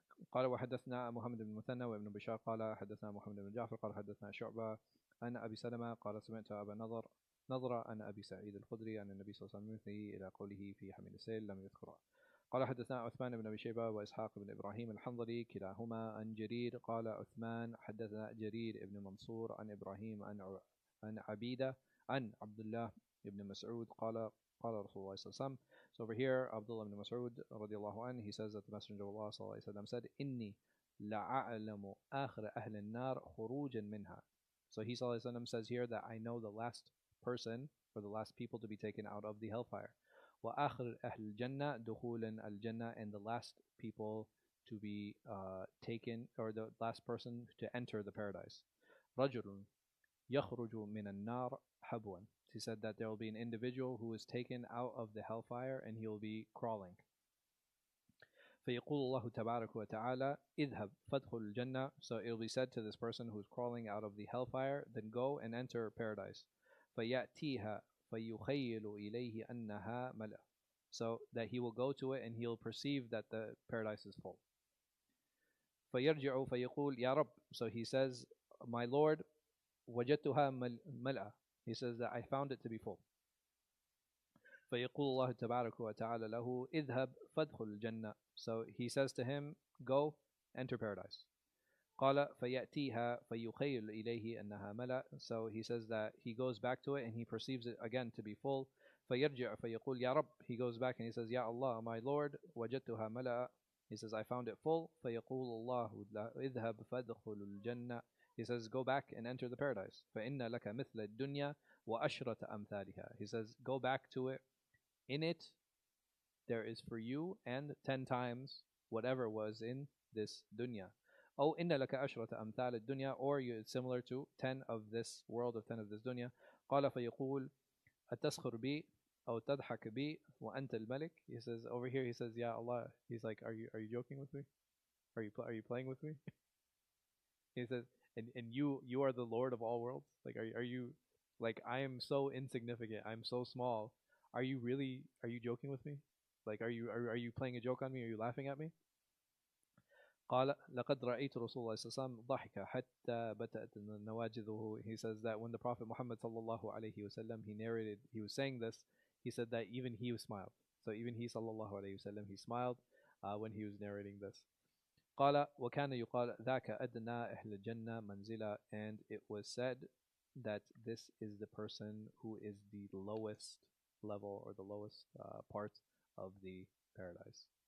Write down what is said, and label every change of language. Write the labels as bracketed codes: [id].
[ar] قال وحدثنا محمد بن المثنى وابن بشار قال حدثنا محمد بن جعفر قال حدثنا شعبة عن أبي سلمة قال سمعت أبا نضر عن أبي سعيد الخدري عن النبي صلى الله عليه وسلم إلى قوله في حمل السيل لم يذكره. قال حدثنا عثمان بن أبي شيبة وإسحاق بن إبراهيم الحنظلي كلاهما عن جرير قال عثمان حدثنا جرير بن منصور عن إبراهيم عن عبيدة عن عبد الله بن مسعود قال رسول الله صلى الله عليه وسلم. [en] So over here, Abdullah ibn Mas'ud radiallahu anhu, he says that the Messenger of Allah sallallahu alayhi wa sallam said, [ar] إِنِّي لَعَعْلَمُ آخِرَ أَهْلِ النَّارِ خُرُوجًا مِنْهَا. [en] So he sallallahu alayhi wa sallam says here that I know the last person, or the last people to be taken out of the hellfire. [ar] وَآخِرَ أَهْلِ الْجَنَّةِ دُخُولًا الْجَنَّةِ, [en] and the last people to be taken, or the last person to enter the paradise. [ar] رَجُلٌ يَخْرُجُ مِنَ النَّارِ حَبْوًا. [en] He said that there will be an individual who is taken out of the hellfire and he will be crawling. [ar] فيقول الله تبارك وتعالى اذهب فادخل الجنة. [en] So it will be said to this person who is crawling out of the hellfire, then go and enter paradise. [ar] فيأتيها فيخيل إليه أنها ملأ. [en] So that he will go to it and he will perceive that the paradise is full. [ar] فيرجع فيقول يا رب. [en] So he says, my Lord, [ar] وجدتها ملأ. [en] He says that I found it to be full. [ar] فيقول الله تبارك وتعالى له اذهب فادخل الجنة. [en] So he says to him, go, enter paradise. [ar] قال فيأتيها فيخيل إليه أنها ملأ. [en] So he says that he goes back to it and he perceives it again to be full. [ar] فيرجع فيقول يا رب. [en] He goes back and he says, [ar] يا الله, [en] my Lord, [ar] وجدتها ملأ. [en] He says, I found it full. [ar] فيقول الله اذهب فادخل الجنة. [en] He says, go back and enter the paradise. [ar] فَإِنَّ لَكَ مِثْلَ الدُّنْيَا وَأَشْرَةَ أَمْثَالِهَا. [en] He says, go back to it. In it, there is for you and 10 times whatever was in this dunya. [ar] أو إِنَّ لَكَ أَشْرَةَ أَمْثَالِ الدُّنْيا, [en] or it's similar to 10 of this world, of 10 of this dunya. [ar] قال فيقول أتسخر بي أو تضحك بي وأنت الملك. [en] He says, over here, he says, Ya Allah. He's like, are you joking with me? Are you playing with me? He says, and you are the Lord of all worlds. Like, are you, like, I am so insignificant. I'm so small. Are you joking with me? Like, are you playing a joke on me? Are you laughing at me? [ar] قال لقد رأيت رسول الله صلى الله عليه وسلم ضحك حتى بتأت نواجذه. [en] He says that when the Prophet Muhammad sallallahu alayhi wasallam, he was saying this, he said that even he smiled. So even he sallallahu alayhi wasallam, he smiled when he was narrating this. [ar] قال وكان يقال ذاك أدنى أهل الجنة منزلا, [en] and it was said that this is the person who is the lowest level, or the lowest part of the paradise.